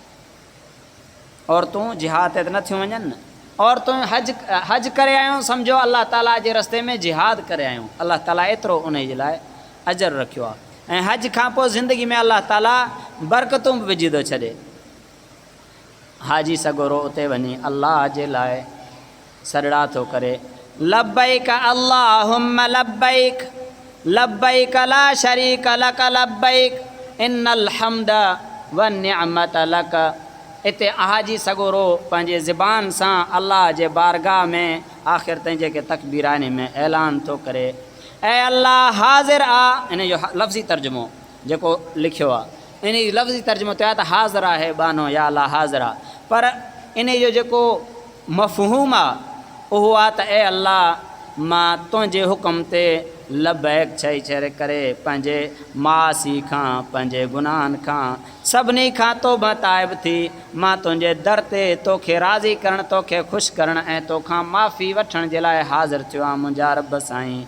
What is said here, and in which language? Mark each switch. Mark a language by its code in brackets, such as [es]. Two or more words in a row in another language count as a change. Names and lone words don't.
[sd] औरतूं जिहाद ते त नथियूं वञनि न, औरतूं हज करे आयूं, सम्झो अल्लाह ताला जे रस्ते में जिहाद करे आयूं। अल्लाह ताला एतिरो उन जे लाइ अजर रखियो आहे। ऐं हज खां पोइ ज़िंदगी में अल्लाह ताला बरकतूं बि विझी थो छॾे। हाजी सगोरो उते वञी अल्लाह जे लाइ सॾड़ा थो करे, [ar] لبيك اللهم لبيك لبيك لا شريك لك لبيك إن الحمد والنعمة لك. [sd] हिते हाजी सगोरो पंहिंजे ज़बान सां अल्लाह जे बारगाह में आख़िर ताईं जेके तकबीरानी में ऐलान थो करे, ऐं अल्लाह हाज़िर आहे। इन जो लफ़्ज़ी तर्जुमो जेको लिखियो आहे, इन जो लफ़्ज़ी तर्जुमो थियो आहे त हाज़िर आहे बानो या अल्लाह हाज़िर आहे, पर इन जो जेको मफ़हूम आहे उहो आहे त ए अल्लाह मां तुंहिंजे हुकुम ते लबैक चई चरे करे पंहिंजे मासी खां, पंहिंजे गुनाहनि खां, सभिनी खां तौबा ताइब थी मां तुंहिंजे दर ते तोखे राज़ी करणु, तोखे ख़ुशि करणु ऐं तोखां माफ़ी वठण जे लाइ हाज़िर थियो आहे मुंहिंजा रब साईं।